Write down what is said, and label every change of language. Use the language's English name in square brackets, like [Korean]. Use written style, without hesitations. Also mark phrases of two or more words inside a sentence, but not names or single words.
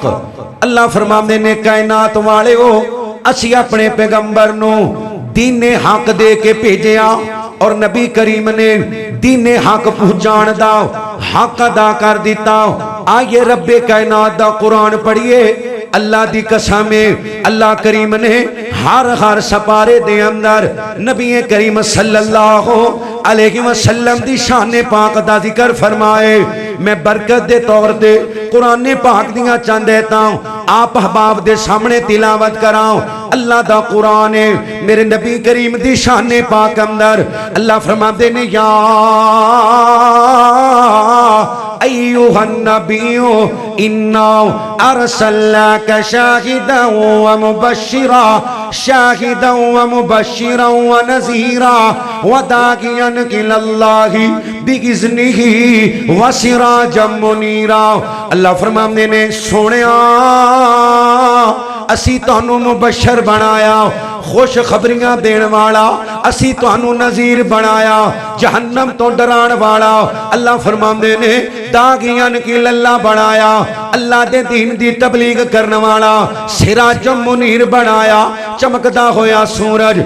[Punjabi] اللہ فرماتے نے کائنات والے ہو، اسیں اپنے پیغمبر نوں دین حق دے کے بھیجیا اور نبی کریم نے دین حق پہنچان دا حق ادا کر دتا. آئیے ربِ کائنات دا قرآن پڑھیے۔ اللہ دی قسم ہے، اللہ کریم نے ہر سپارے دے اندر نبی کریم [Arabic] صلى الله عليه وسلم [Punjabi] دی شان پاک دا ذکر فرمائے. میں برکت دے طور تے قرآن پاک دیاں چند آیتاں آپ احباب دے سامنے تلاوت کراؤں. اللہ دا قرآن ہے، میرے نبی کریم دی شان پاک اندر اللہ فرماتے نے [Arabic] يا أيها النبي إنا أرسلناك شاهدا ومبشرا شاهدا ومبشرا ونذيرا وداعيا إلى الله بإذنه وسراجا منيرا. [Punjabi] اللہ فرماتے نے سوہنیا اسیں تہانوں مبشر بنایا، خوش خبریاں دینے والا، اسیں تہانوں نذیر بنایا، جہنم توں ڈرانے والا. اللہ فرماتے نے داعیاً کی للہ بنایا، اللہ دے دین دی تبلیغ کرنے والا, [Arabic] سراجا منير [Punjabi] بنایا، چمکدا ہویا سورج.